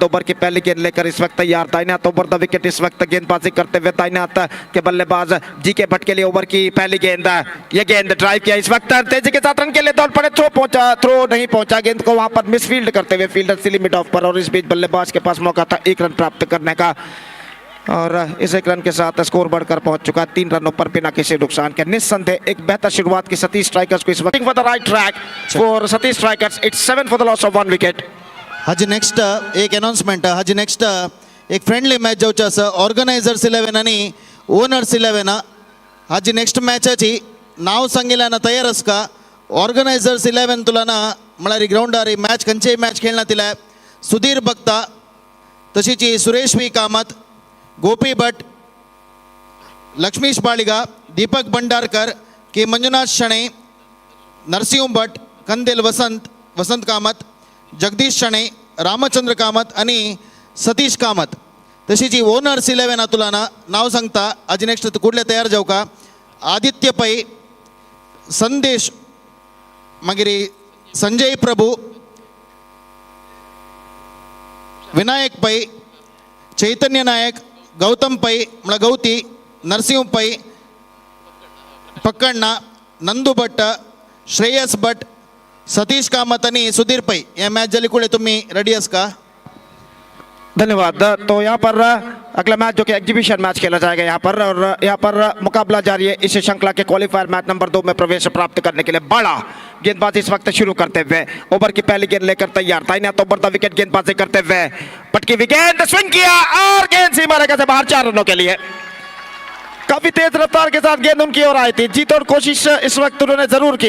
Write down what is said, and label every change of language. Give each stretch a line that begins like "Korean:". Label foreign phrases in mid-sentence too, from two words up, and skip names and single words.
Hindi: ओवर की पहली गेंद लेकर इस वक्त तैयार दाहिने हाथ
English: over the wicket
Hindi: इस वक्त गेंदबाजी करते हुए दाहिने हाथ के बल्लेबाज जी के भट्ट के लिए ओवर की पहली गेंद ये गेंद ड्राइव किया इस वक्त तेजी के साथ रन के लिए दौड़ पड़े थ्रो नहीं पहुंचा गेंद को वहां पर मिसफील्ड करते हुए फील्डर
English: silly mid off
Hindi: पर और इस बीच बल्लेबाज के पास मौका था 1 रन प्राप्त करने का और इस 1 रन के साथ स्कोर बढ़कर पहुंच चुका 3 रनों पर बिना किसी नुकसान के निस्संदेह एक बेहतर शुरुआत की सतीश स्ट्राइकर्स को इस वक्त
English: for the right track for Satish Strikers it's 7 for the loss of 1 wicket
Konkani: हाजी नेक्स्ट एक अनाउन्समेंट हाजी नेक्स्ट एक
English: friendly match
Konkani: जावचे आसा ऑर्गनायझर्स 11 आणि ओनर्स 11 हाजी नेक्स्ट मॅचाची नाव सांगिल्याना तयार आस का ऑर्गनायझर्स 11 तुलाना म्हळ्यार ग्राउंडार मॅच खंयचेय मॅच खेळना तिला सुधीर भक्ता तशीच सुरेश वी कामत गोपी भट लक्ष्मीश बाळिगा दीपक भंडारकर के मंजुनाथ शणे नरसिंह भट कंदेल वसंत कामत जगदीश शणे रामचंद्र कामत आणि सतीश कामत तशी जी ओनर्स 11 तुलाना नाव सांगता आज नेक्स्ट कुठले तयार जाऊ का आदित्य पै संदेश मागीर संजय प्रभू विनायक पै चैतन्य नायक गौतम पै म्हळ्यार गौती नरसिंह पै पक्कण्णा नंदू भट्ट श्रेयस भट सतीश कामत आणि सुधीर पै या मॅच झाली कुठे तुम्ही रेडी आस का
Hindi: धन्यवाद तो यहाँ पर अगला मैच जो कि एग्जीबिशन मैच खेला जाएगा यहाँ पर और यहाँ पर मुकाबला जारी है इस श्रृंखला के क्वालिफायर मैच नंबर 2 में प्रवेश प्राप्त करने के लिए बड़ा गेंदबाजी इस वक्त शुरू करते हुए ओवर की पहली गेंद लेकर तैयार दाहिने हाथ
English: over the
Hindi: विकेट गेंदबाजी करते हुए पटकी हुई गेंद स्विंग किया और गेंद सीमा रेखा से बाहर 4 रनों के लिए काफी तेज रफ्तार के साथ गेंद उनकी ओर आई थी जीत और कोशिश इस वक्त उन्होंने जरूर की